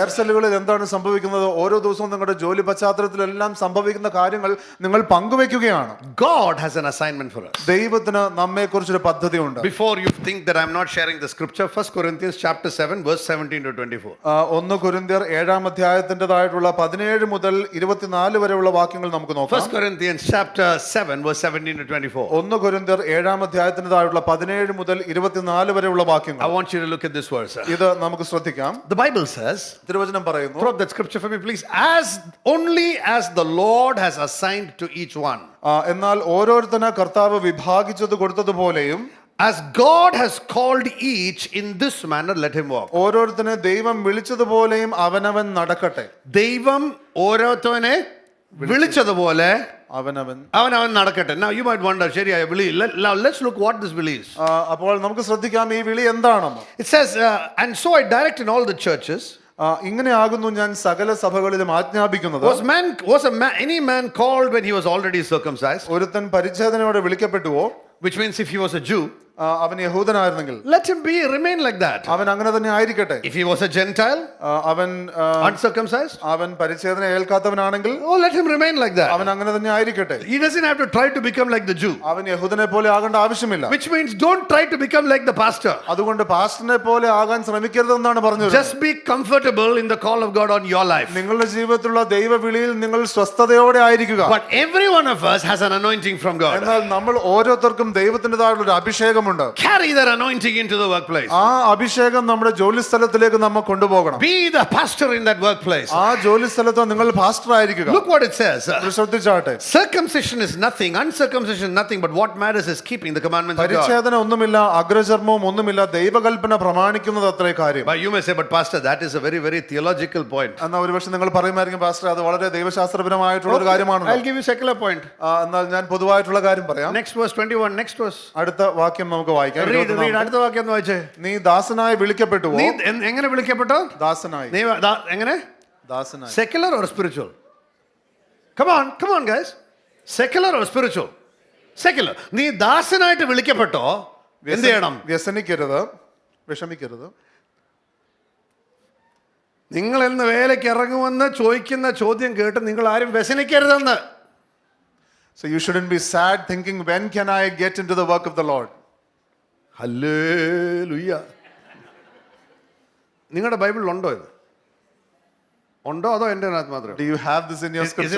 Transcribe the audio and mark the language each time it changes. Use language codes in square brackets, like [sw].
[ml] Care സെല്ലുകളിൽ എന്താണ് സംഭവിക്കുന്നത്? ഓരോ ദിവസവും നിങ്ങളുടെ ജോലി പശ്ചാത്തലത്തിലെല്ലാം സംഭവിക്കുന്ന കാര്യങ്ങൾ നിങ്ങൾ പങ്കുവെക്കുകയാണ്. [en] God has an assignment for us. [ml] ദൈവത്തിന് നമ്മെ കുറിച്ചൊരു പദ്ധതിയുണ്ട്. [en] Before you think that I'm not sharing the scripture, 1 Corinthians chapter 7 verse 17 to 24. [ml] 1 കൊരിന്ത്യർ 7-ാം അധ്യായത്തിൻ്റെതായിട്ടുള്ള 17 മുതൽ 24 വരെയുള്ള വാക്യങ്ങൾ നമുക്ക് നോക്കാം. [en] 1 Corinthians chapter 7 verse 17 to 24. [ml] 1 കൊരിന്ത്യർ 7-ാം അധ്യായത്തിൻ്റെതായിട്ടുള്ള 17 മുതൽ 24 വരെയുള്ള വാക്യങ്ങൾ. [en] I want you to look at this verse. [ml] ഇത് നമുക്ക് ശ്രദ്ധിക്കാം. [en] The Bible says, [ml] തിരുവചനം പറയുന്നു, [en] throw up that scripture for me please. Only as the Lord has assigned to each one. [ml] എന്നാൽ ഓരോരുത്തന് കർത്താവ് വിഭാഗിച്ചത് കൊടുത്തതുപോലെയും [en] as God has called each in this manner, let him walk. [ml] ഓരോരുത്തനെ ദൈവം വിളിച്ചതുപോലെയും അവനവൻ നടക്കട്ടെ. ദൈവം ഓരോരുത്തനെ വിളിച്ചതുപോലെ അവനവൻ നടക്കട്ടെ. [en] Now you might wonder, [ml] ശരിയായ വിളി. [en] Let's look what this വിളി is. [ml] അപ്പോൾ നമുക്ക് ശ്രദ്ധിക്കാം ഈ വിളി എന്താണെന്ന്. [en] It says, and so I direct in all the churches. [ml] ഇങ്ങനെ ആകുന്നു ഞാൻ സകല സഭകളിലും ആജ്ഞാപിക്കുന്നത്. [en] Was any man called when he was already circumcised? [ml] ഒരുത്തൻ പരിച്ഛേദനയോടെ വിളിക്കപ്പെട്ടുവോ? [en] Which means if he was a Jew, [ml] അവൻ യഹൂദനായിരുന്നെങ്കിൽ [en] let him remain like that. [ml] അവൻ അങ്ങനെ തന്നെ ആയിരിക്കട്ടെ. [en] If he was a Gentile, [ml] അവൻ [en] uncircumcised, [ml] അവൻ പരിച്ഛേദന ഏൽക്കാത്തവനാണെങ്കിൽ [en] let him remain like that. [ml] അവൻ അങ്ങനെ തന്നെ ആയിരിക്കട്ടെ. [en] He doesn't have to try to become like the Jew. [ml] അവൻ യഹൂദനെ പോലെ ആകേണ്ട ആവശ്യമില്ല. [en] Which means don't try to become like the pastor. [ml] അതുകൊണ്ട് പാസ്റ്ററിനെ പോലെ ആകാൻ ശ്രമിക്കരുതെന്നാണ് പറഞ്ഞത്. [en] Just be comfortable in the call of God on your life. [ml] നിങ്ങളുടെ ജീവിതത്തിലുള്ള ദൈവവിളിയിൽ നിങ്ങൾ സ്വസ്ഥതയോടെ ആയിരിക്കുക. [en] But every one of us has an anointing from God. [ml] എന്നാൽ നമ്മൾ ഓരോരുത്തർക്കും ദൈവത്തിൻ്റെതായുള്ള ഒരു അഭിഷേകമുണ്ട്. [en] Carry that anointing into the workplace. [ml] ആ അഭിഷേകം നമ്മുടെ ജോലി സ്ഥലത്തിലേക്ക് നമ്മൾ കൊണ്ടുപോകണം. [en] Be the pastor in that workplace. [ml] ആ ജോലി സ്ഥലത്ത് നിങ്ങൾ പാസ്റ്റർ ആയിരിക്കുക. [en] Look what it says. [ml] ശ്രദ്ധിച്ചാട്ടെ. [en] Circumcision is nothing, uncircumcision is nothing, but what matters is keeping the commandments of God. [ml] പരിച്ഛേദന ഒന്നുമില്ല, അഗ്രചർമ്മവും ഒന്നുമില്ല, ദൈവകൽപ്പന പ്രമാണിക്കുന്നത് അത്രേ കാര്യം. [en] But you may say, but pastor, that is a very, very theological point. [ml] എന്നാൽ ഒരുപക്ഷെ നിങ്ങൾ പറയുമായിരിക്കും pastor അത് വളരെ ദൈവശാസ്ത്രപരമായിട്ടുള്ള ഒരു കാര്യമാണ്. [en] I'll give you secular point. [ml] എന്നാൽ ഞാൻ പൊതുവായിട്ടുള്ള കാര്യം പറയാം. [en] Next verse 21, next verse. [ml] അടുത്ത വാക്യം നമുക്ക് വായിക്കാം. Read അടുത്ത വാക്യം ഒന്ന് വായിച്ചേ. നീ ദാസനായി വിളിക്കപ്പെട്ടുവോ? നീ എങ്ങനെ വിളിക്കപ്പെട്ടോ? ദാസനായി. നീ എങ്ങനെ? ദാസനായി. [en] Secular or spiritual? Come on guys. Secular or spiritual? Secular. [ml] നീ ദാസനായിട്ട് വിളിക്കപ്പെട്ടോ? എന്ത് ചെയ്യണം? വ്യസനിക്കരുത്, വിഷമിക്കരുത്. നിങ്ങൾ ഇന്ന് വേലയ്ക്ക് ഇറങ്ങുമെന്ന് ചോദിക്കുന്ന ചോദ്യം കേട്ട് നിങ്ങൾ ആരും വ്യസനിക്കരുതെന്ന്. [en] So you shouldn't be sad thinking when can I get into the work of the Lord. ഹല്ലേലൂയ. [ml] നിങ്ങളുടെ ബൈബിളിൽ ഉണ്ടോ ഇത്? ഉണ്ടോ അതോ എൻ്റെ അതിനകത്ത് മാത്രമേ? [en] Do you have this in your scripture?